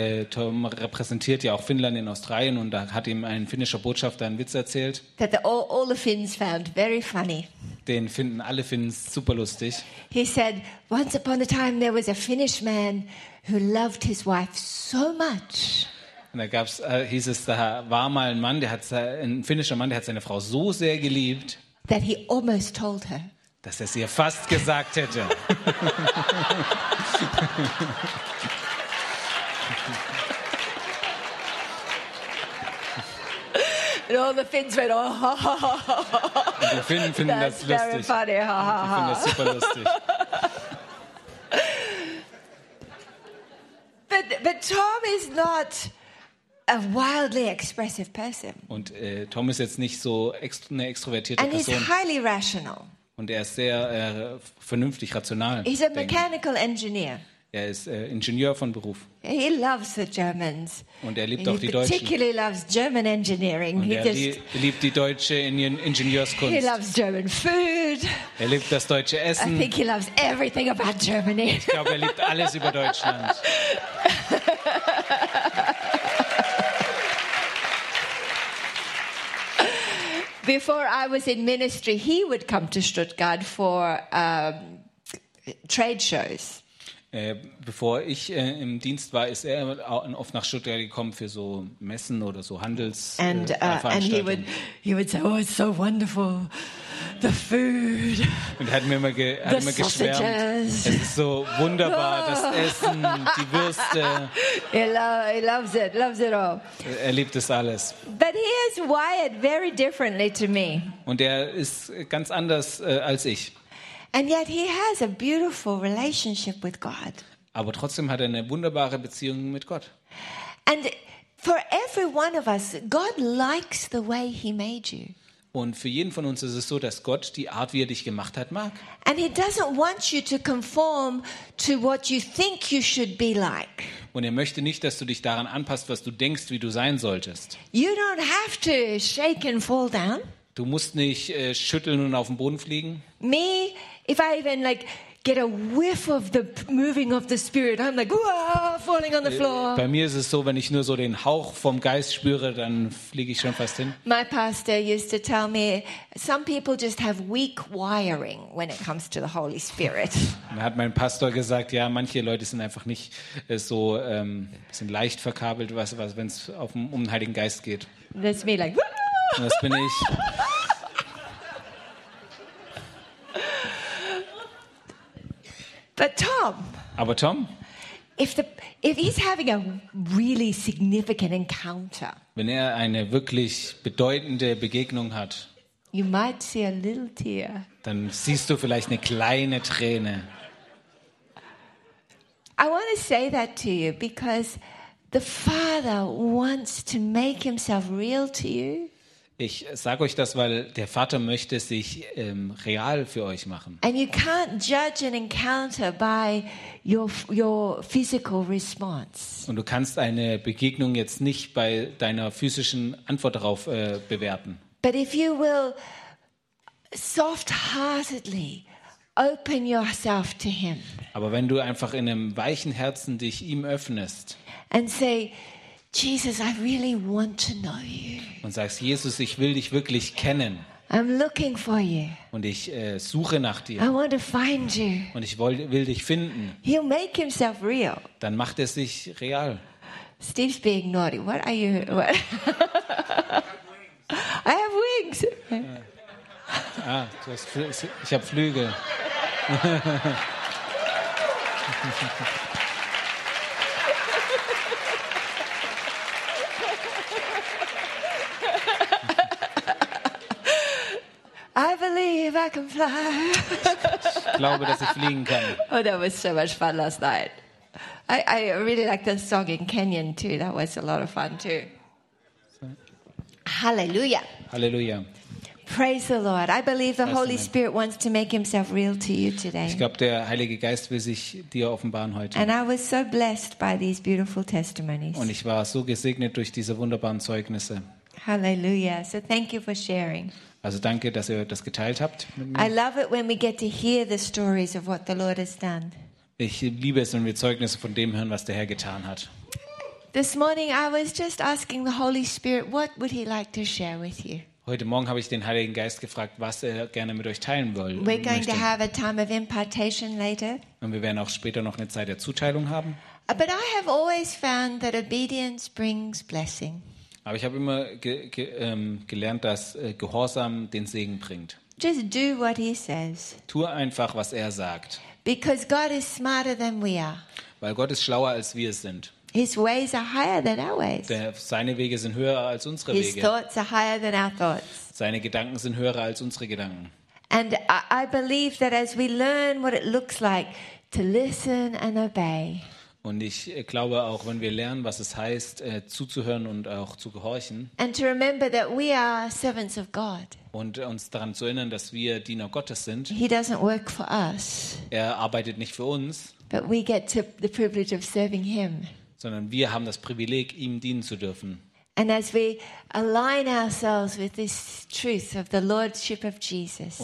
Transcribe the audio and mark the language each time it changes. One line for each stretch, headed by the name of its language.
German: Tom repräsentiert ja auch Finnland in Australien und da hat ihm ein finnischer Botschafter einen Witz erzählt.
English: That all the Finns found very funny.
German: Den finden alle Finns super lustig.
English: He said, once upon a time there was a Finnish man who loved his wife so much.
German: Und da gab's, hieß es, da war mal ein finnischer Mann, der hat seine Frau so sehr geliebt,
English: that he almost told her.
German: Dass er es ihr fast gesagt hätte.
English: And all the Finns went, oh, ha, ha, ha, ha.
German: Und die Finnen finden
English: that's
German: das lustig.
English: Very funny, ha, ha, ha.
German: Die finden das super lustig.
English: But Tom is not a wildly expressive person.
German: Und Tom ist jetzt nicht so eine extrovertierte
English: And
German: Person.
English: And he's highly rational.
German: Und er ist sehr vernünftig, rational.
English: He's a mechanical engineer.
German: Er ist Ingenieur von Beruf.
English: He loves the Germans.
German: Und er liebt auch die Deutschen.
English: He particularly loves German engineering.
German: Und er liebt die deutsche Ingenieurskunst.
English: He loves German food.
German: Er liebt das deutsche Essen.
English: I think he loves everything about Germany.
German: Ich glaube, er liebt alles über Deutschland.
English: Before I was in ministry, he would come to Stuttgart for trade shows.
German: Bevor ich im Dienst war, ist er oft nach Stuttgart gekommen für so Messen oder so Handelsveranstaltungen.
English: And he would say, oh, it's so wonderful, the food.
German: Und er hat mir immer geschwärmt. Es ist so wunderbar, das Essen, die Würste.
English: He loves it all.
German: Er liebt es alles.
English: But he is wired very differently to me.
German: Und er ist ganz anders als ich.
English: And yet he has a beautiful relationship with God.
German: Aber trotzdem hat er eine wunderbare Beziehung mit Gott.
English: And for every one of us, God likes the way he made you.
German: Und für jeden von uns ist es so, dass Gott die Art, wie er dich gemacht hat, mag.
English: And he doesn't want you to conform to what you think you should be like.
German: Und er möchte nicht, dass du dich daran anpasst, was du denkst, wie du sein solltest.
English: You don't have to shake and fall down.
German: Du musst nicht schütteln und auf den Boden fliegen.
English: Me, if I even like get a whiff of the moving of the spirit, I'm like, whoa, falling on the floor.
German: Bei mir ist es so, wenn ich nur so den Hauch vom Geist spüre, dann fliege ich schon fast hin.
English: My pastor used to tell me, some people just have weak wiring when it comes to the Holy Spirit.
German: Dann hat mein Pastor gesagt, ja, manche Leute sind einfach nicht so, sind leicht verkabelt, was wenn es um den Heiligen Geist geht.
English: That's me like, whoa.
German: Das bin ich.
English: But Tom.
German: Aber Tom.
English: If he's having a really significant encounter.
German: Wenn er eine wirklich bedeutende Begegnung hat.
English: You might see a little tear.
German: Dann siehst du vielleicht eine kleine Träne.
English: I want to say that to you because the Father wants to make himself real to you.
German: Ich sage euch das, weil der Vater möchte sich real für euch machen.
English: And you can't judge an encounter by your physical response.
German: Und du kannst eine Begegnung jetzt nicht bei deiner physischen Antwort darauf bewerten.
English: But if you will soft-heartedly open yourself to him.
German: Aber wenn du einfach in einem weichen Herzen dich ihm öffnest.
English: And say, Jesus, I really want to know you.
German: Und sagst, Jesus, ich will dich wirklich kennen.
English: I'm looking for you.
German: Und ich suche nach dir.
English: I want to find you.
German: Und ich will dich finden.
English: He'll make himself real.
German: Dann macht er sich real.
English: Steve's being naughty. What are you? What? I have wings.
German: Ah, du hast ich habe Flügel.
English: I believe I can fly.
German: Ich glaube, dass ich fliegen kann.
English: Oh, that was so much fun last night. I really like the song in Kenyan too. That was a lot of fun too. Hallelujah. Hallelujah. Praise the Lord. I believe the Holy Spirit wants to make himself real to you today.
German: Ich glaube, der Heilige Geist will sich dir offenbaren heute.
English: And I was so blessed by these beautiful testimonies.
German: Und ich war so gesegnet durch diese wunderbaren Zeugnisse.
English: Hallelujah. So thank you for sharing.
German: Also danke, dass ihr das geteilt habt mit mir.
English: I love it when we get to hear the stories of what the Lord has done.
German: Ich liebe es, wenn wir Zeugnisse von dem hören, was der Herr getan hat.
English: This morning I was just asking the Holy Spirit, what would he like to share with you?
German: Heute Morgen habe ich den Heiligen Geist gefragt, was er gerne mit euch teilen will.
English: We're going to have a time of impartation later.
German: Und wir werden auch später noch eine Zeit der Zuteilung haben.
English: But I have always found that obedience brings blessing.
German: Aber ich habe immer gelernt, dass Gehorsam den Segen bringt.
English: Just do what he says.
German: Tu einfach, was er sagt.
English: Because God is smarter than we are.
German: Weil Gott ist schlauer als wir sind.
English: His ways are higher than our ways.
German: Seine Wege sind höher als unsere Wege.
English: His thoughts are higher than our thoughts.
German: Seine Gedanken sind höher als unsere Gedanken.
English: And I believe that as we learn what it looks like to listen and obey.
German: Und ich glaube auch, wenn wir lernen, was es heißt, zuzuhören und auch zu gehorchen.
English: And to remember that we are servants of God.
German: Und uns daran zu erinnern, dass wir Diener Gottes sind.
English: He doesn't work for us.
German: Er arbeitet nicht für uns.
English: But we get to the privilege of serving him.
German: Sondern wir haben das Privileg, ihm dienen zu dürfen.
English: And as we align ourselves with this truth of the lordship of Jesus.